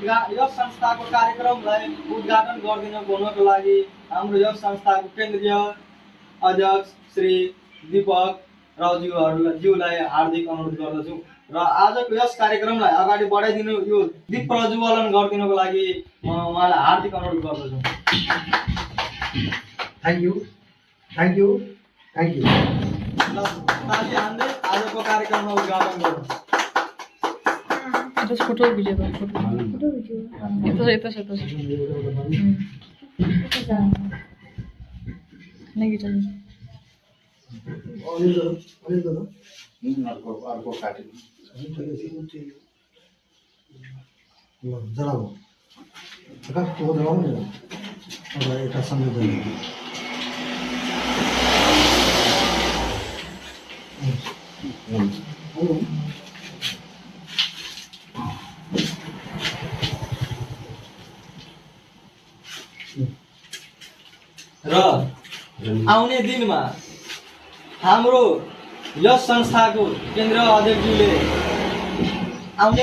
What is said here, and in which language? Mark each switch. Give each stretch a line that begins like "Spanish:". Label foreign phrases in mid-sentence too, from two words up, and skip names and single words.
Nepali: यस संस्थाको कार्यक्रमलाई उद्घाटन गर्नको लागि हाम्रो यस संस्थाको केन्द्रीय अध्यक्ष श्री दीपक राउज्यूलाई हार्दिक अनुरोध गर्दछु र आजको यस कार्यक्रमलाई अगाडि बढाइदिनु यो दीप प्रज्वलन गरिदिनको लागि म उहाँलाई हार्दिक अनुरोध गर्दछु।
English: thank you thank you thank you.
Nepali: ल ताली हान्दै आजको कार्यक्रममा उद्घाटन गरौँ।
Indonesian: Terus foto video bang, foto video. Itu. Lagi jalan.
Nepali: अर्को काटेको जलाऊ जलाऊ नि एउटा संयोजन र आउने दिनमा हाम्रो यस संस्थाको केन्द्र अध्यक्षज्यूले आउने